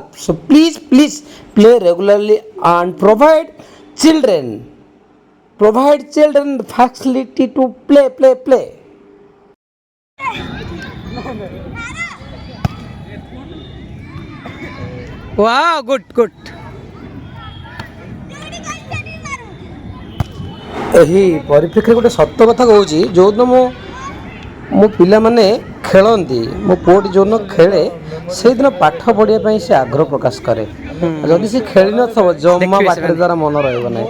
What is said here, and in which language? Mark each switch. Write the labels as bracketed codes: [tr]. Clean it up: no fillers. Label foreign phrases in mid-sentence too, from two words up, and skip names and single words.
[en] So please play regularly and provide children the facility to play. वाह good good. [or] ଏହି ପରିପ୍ରେକ୍ଷୀରେ ଗୋଟେ ସତ କଥା କହୁଛି ଯେଉଁଦିନ ମୋ ପିଲାମାନେ ଖେଳନ୍ତି ମୋ ପୁଅଟି ଯେଉଁଦିନ ଖେଳେ ସେଇଦିନ ପାଠ ପଢ଼ିବା ପାଇଁ ସେ ଆଗ୍ରହ ପ୍ରକାଶ କରେ। ଯଦି ସେ ଖେଳି ନଥିବ ଜମା ପାଠରେ ଦ୍ୱାରା ମନ ରହିବ ନାହିଁ।